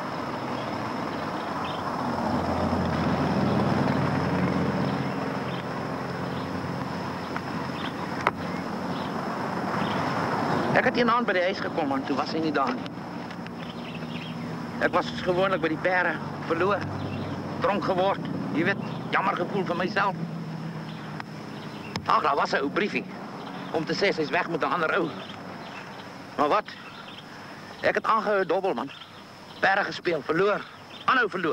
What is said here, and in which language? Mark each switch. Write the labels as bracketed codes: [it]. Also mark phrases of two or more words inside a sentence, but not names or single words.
[nl] Ik had hier bij de ijs gekomen en toen was hij niet daar. Ik was gewoonlijk bij die peren. [af] verloor. Dronk geword. Jy weet, jammer gevoel vir myself. Ag, daar was 'n ou briefie om te sê sy's weg met 'n ander ou. Maar wat? Ek het aangehou dobbel, man. Perre gespeel, verloor. Aanhou verloor.